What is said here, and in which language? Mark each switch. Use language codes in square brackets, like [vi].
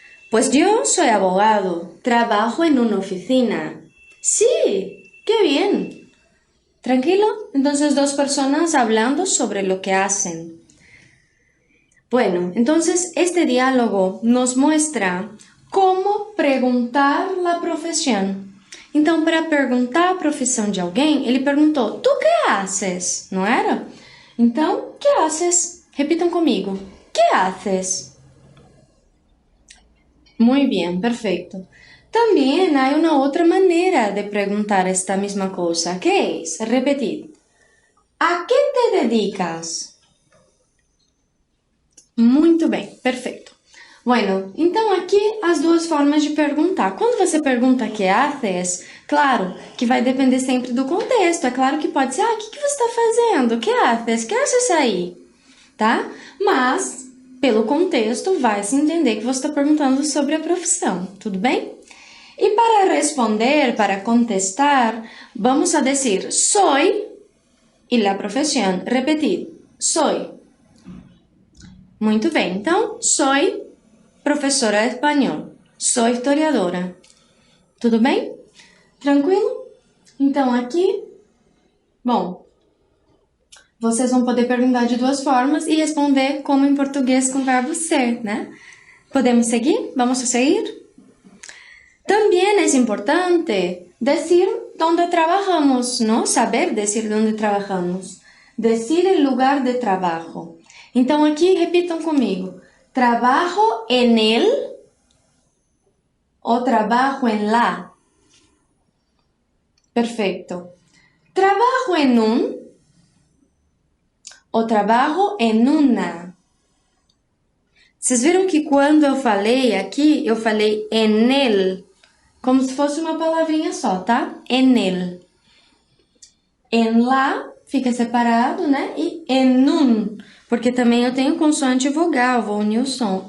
[es] Pues yo soy abogado, trabajo en una oficina. Sí, qué bien. ¿Tranquilo? Entonces dos personas hablando sobre lo que hacen. Bueno, entonces este diálogo nos muestra cómo preguntar la profesión. [pt] Então, para perguntar a profissão de alguém, ele perguntou, [es] ¿tú qué haces? [pt] Não era? Então, [es] ¿qué haces? [pt] Repitam comigo. [es] ¿Qué haces? Muy bien, perfecto. También hay una otra manera de preguntar esta misma cosa. ¿Qué es? Repetid. ¿A qué te dedicas? [pt] Muito bem, perfeito. Bueno, então aqui as duas formas de perguntar. Quando você pergunta [es] que haces, [pt] claro que vai depender sempre do contexto. É claro que pode ser, o que você está fazendo? [es] Que haces? Que haces [pt] aí? Tá? Mas, pelo contexto, vai se entender que você está perguntando sobre a profissão. Tudo bem? E para responder, para contestar, [es] vamos a decir soy y la profesión. Repetir, soy. [pt] Muito bem, então, soy professora de espanhol, sou historiadora. Tudo bem? Tranquilo? Então, aqui, bom, vocês vão poder perguntar de duas formas e responder como em português com o verbo ser, né? [es] Podemos seguir? Vamos a seguir? También es importante decir dónde trabajamos, ¿no? Saber decir dónde trabajamos. Decir el lugar de trabajo. [pt] Então, aqui, repitam comigo. [es] ¿Trabajo en él o trabajo en la? Perfecto. ¿Trabajo en un o trabajo en una? [pt] Vocês viram que quando eu falei aqui, eu falei en él, como se fosse uma palavrinha só, tá? En él. En la fica separado, né? E en un, porque também eu tenho consoante e vogal, vou unir o som.